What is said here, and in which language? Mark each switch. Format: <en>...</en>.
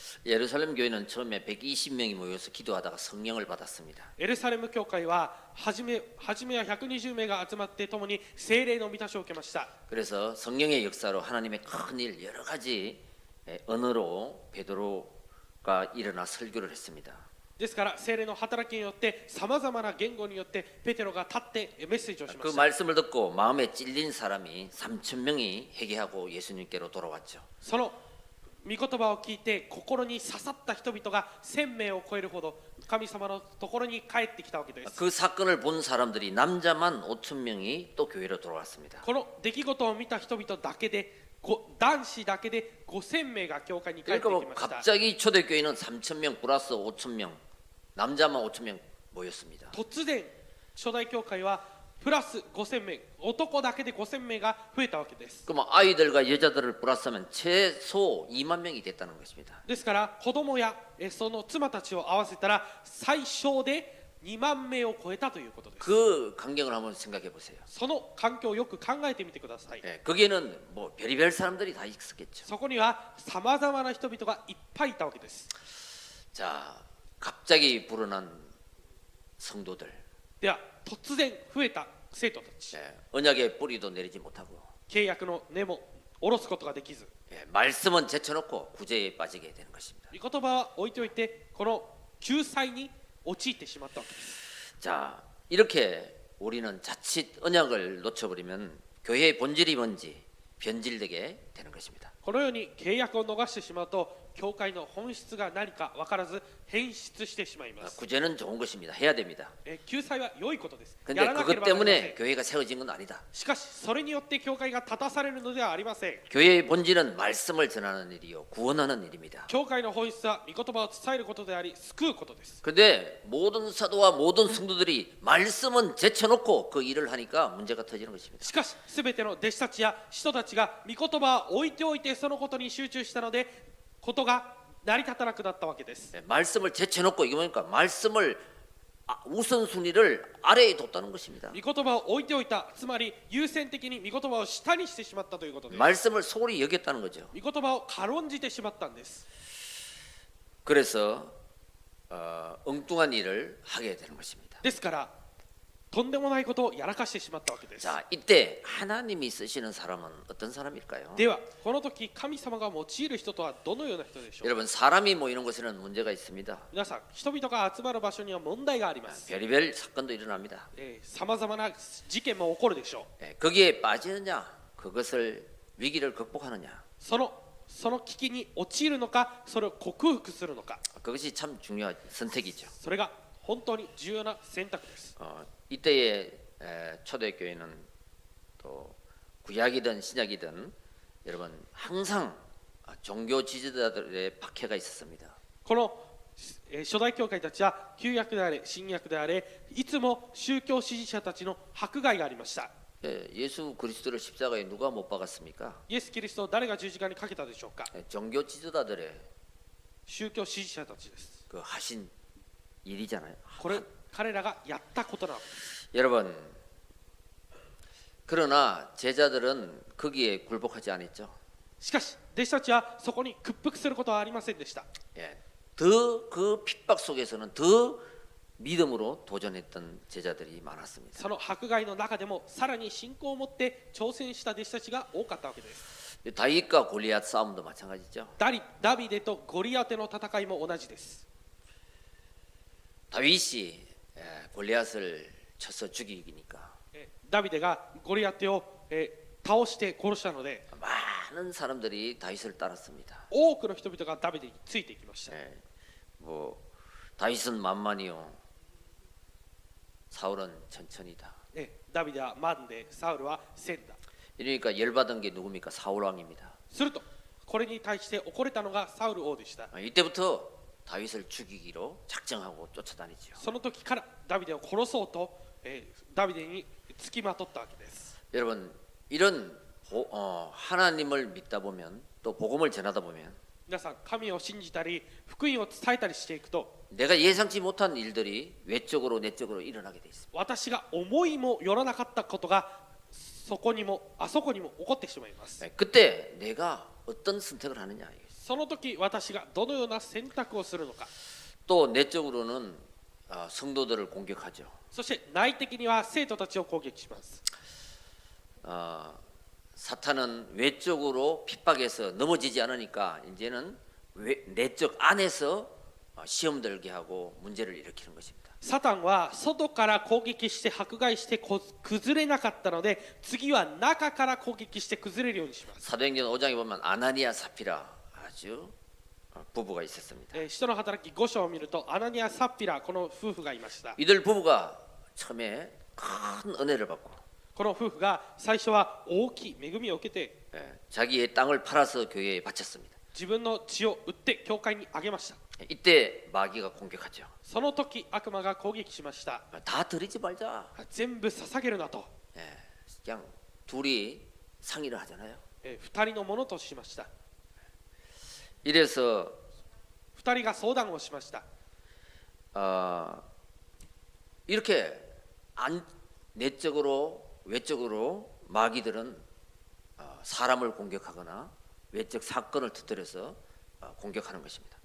<ko>예루살렘 교회는 처음에 120명이 모여서 기도하다가 성령을 받았습니다.</ko> <ja>エルサレム教会は初めは120名が集まって共に聖霊の満たしを受けました。</ja> <ko>그래서 성령의 역사로 하나님의 큰 일 여러 가지 언어로 베드로가 일어나 설교를 했습니다.</ko> <ja>ですから聖霊の働きによってさまざまな言語によってペテロが立ってメッセージをしま</ja> <ko>그</ko> <ja>した。</ja> <ko>말씀을 듣고 마음에 찔린 사람이 3천 명이 회개하고 예수님께로 돌아왔죠.</ko> <ja>その御言葉を聞いて心に刺さった人々が1000名を超えるほど神様のところに帰ってきたわけです。</ja> <ko>그 사건을 본 사람들이 남자만 5천 명이 또 교회로 돌아왔습니다.</ko> <ja>この出来事を見た人々だけで男子だけで5000名が教会に帰って</ja> <ko>그러니까</ko> <ja>き</ja> <ko>뭐</ko> <ja>ました。</ja> <ko>갑자기 초대교회는 3천 명 플러스 5천 명 남자만 5천 명 모였습니다.</ko> <ja>突然初代教会はプラス5000名、男だけで5000名が増えたわけです。</ja> <ko>그럼 아이들과 여자들을 플러스하면 최소 2만 명이 됐다는 것입니다.</ko> <ja>ですから子供やその妻たちを合わせたら最小で2万名を超えたということです。</ja> <ko>그 광경을 한번 생각해 보세요.</ko> <ja>その環境をよく考えてみてください。</ja> <ko>거기에는 뭐 별의별 사람들이 다 있었겠죠.</ko> <ja>そこにはさまざまな人々がいっぱいいたわけです。</ja> <ko>자, 갑자기 불어난 성도들,</ko> <ja>では突然増えた生徒たち、</ja> <ko>언약의 뿌리도 내리지 못하고</ko> <ja>契約の根も下ろすことができず、</ja> <ko>말씀은 제쳐놓고 구제에 빠지게 되는 것입니다.</ko> <ja>御言葉は置いておいてこの救済に陥ってしまったわけです。</ja> <ko>자, 이렇게 우리는 자칫 언약을 놓쳐버리면 교회의 본질이 뭔지 변질되게 되는 것입니다.</ko> <ja>このように契約を逃してしまうと教会の本質が何か分からず変質してしまいます。</ja> <ko>구제는 좋은 것입니다. 해야 됩니다.</ko> <ja>救済は良いことです。</ja> <ko>근데</ko> <ja>やらなけれ</ja> <ko>그것</ko> <ja>ばなりませ</ja> <ko>때문에</ko> <ja>ん。</ja> <ko>교회가 세워진 건 아니다.</ko> <ja>しかしそれによって教会が立たされるのではありません。</ja> <ko>교회의 본질은 말씀을 전하는 일이요 구원하는 일입니다.</ko> <ja>教会の本質は御言葉を伝えることであり救うことです。</ja> <ko>근데 모든 사도와 모든 성도들이 말씀은 제쳐놓고 그 일을 하니까 문제가 터지는 것입니다.</ko> <ja>しかし全ての弟子たちや使徒たちが御言葉を置いておいてそのことに集中したのでことが成り立たなくなったわけです。</ja> <ko>말씀을 제쳐놓고 이게 뭐니까 말씀을 우선순위를 아래에 뒀다는 것입니다.</ko> <ja>御言葉を置いておいた、つまり優先的に御言葉を下にしてしまったということです。</ja> <ko>말씀을 소홀히 여겼다는 거죠.</ko> <ja>御言葉を軽んじてしまったんです。</ja> <ko>그래서 엉뚱한 일을 하게 되는 것입니다.</ko> <ja>ですからとんでもないことをやらかしてしまったわけです。</ja> <ko>자, 이때 하나님이 쓰시는 사람은 어떤 사람일까요?</ko> <ja>ではこの時神様が用いる人とはどのような人でしょう。</ja> <ko>여러분 사람이 모이는 곳에는 문제가 있습니다.</ko> <ja>皆さん人々が集まる場所には問題があります。</ja> <ko>별의별 사건도 일어납니다.</ko> <ja>さまざまな事件も起こるでしょう。</ja> <ko>거기에 빠지느냐 그것을 위기를 극복하느냐</ko> <ja>その危機に陥るのか、それを克服するのか、</ja> <ko>그것이 참 중요한 선택이죠.</ko> <ja>それが本当に重要な選択です。</ja> <ko>이때의 초대교회는 또 구약이든 신약이든 여러분 항상 종교 지도자들의 박해가 있었습니다.</ko> <ja>この初代教会たちは旧約であれ新約であれいつも宗教支持者たちの迫害がありました。</ja> <ko>예수 그리스도를 십자가에 누가 못 박았습니까?</ko> <ja>イエス・キリストを誰が十字架にかけたでしょうか。</ja> <ko>종교 지도자들의</ko> <ja>宗教支持者たちです。</ja> <ko>그 하신 일이잖아요.</ko> <ja>これ彼らがやったことなわけです。</ja> <ko>여러분 그러나 제자들은 거기에 굴복하지 않았죠.</ko> <ja>しかし弟子たちはそこに屈服することはありませんでした。</ja> <ko>더 그 핍박 속에서는 더 믿음으로 도전했던 제자들이 많았습니다.</ko> <ja>その迫害の中でもさらに信仰を持って挑戦した弟子たちが多かったわけです。</ja> <ko>다윗과 골리앗 싸움도 마찬가지죠.</ko> <ja>ダビデとゴリアテの戦いも同じです。</ja> <ko>다윗이 골리앗을 쳐서 죽이니까</ko> <ja>ダビデがゴリアテを倒して殺したので</ja> <ko>많은 사람들이 다윗을 따랐습니다.</ko> <ja>多くの人々がダビデについていきました。</ja> <ko>뭐 다윗은 만만이요 사울은 천천히다.</ko> <ja>ダビデは万でサウルは千だ。</ja> <ko>이러니까 열받은 게 누굽니까? 사울 왕입니다.</ko> <ja>するとこれに対して怒れたのがサウル王でした。</ja> <ko>이때부터 다윗을 죽이기로 작정하고 쫓아다니죠.</ko> <ja>その時からダビデを殺そうと、ダビデにつきまとったわけです。</ja> <ko>여러분 이런 하나님을 믿다 보면 또 복음을 전하다 보면</ko> <ja>皆さん神を信じたり福音を伝えたりしていくと</ja> <ko>내가 예상치 못한 일들이 외적으로 내적으로 일어나게 돼 있습니다.</ko> <ja>私が思いもよらなかったことがそこにも起こってしまいます。</ja> <ko>그때 내가 어떤 선택을 하느냐.</ko> <ja>その時私がどのような選択をするのか。</ja> <ko>또 내적으로는 성도들을 공격하죠.</ko> <ja>そして内的には生徒たちを攻撃します。</ja> <ko>사탄은 외적으로 핍박해서 넘어지지 않으니까 이제는 내적 안에서 시험 들게 하고 문제를 일으키는 것입니다.</ko> <ja>サタンは外から攻撃して迫害して崩れなかったので次は中から攻撃して崩れるようにします。</ja> <ko>사도행전 5장에 보면 아나니아 사피라 아주 부부가 있었습니다.</ko> <ja>使徒の働き5章を見るとアナニア・サッピラこの夫婦がいました。</ja> <ko>이들 부부가 처음에 큰 은혜를 받고</ko> <ja>この夫婦が最初は大きい恵みを受けて</ja> <ko>자기의 땅을 팔아서 교회에 바쳤습니다.</ko> <ja>自分の血を売って教会にあげました。</ja> <ko>이때 마귀가 공격하죠.</ko> <ja>その時悪魔が攻撃しました。</ja> <ko>다 드리지 말자.</ko> <ja>全部捧げるなと、</ja> <ko>그냥 둘이 상의를 하잖아요.</ko> <ja>2人のものとしました。</ja> <ko>이래서</ko> <ja>2人が相談をしました。</ja> <ko>이렇게 내적으로 외적으로 마귀들은 사람을 공격하거나 외적 사건을 터뜨려서 공격하는 것입니다.</ko>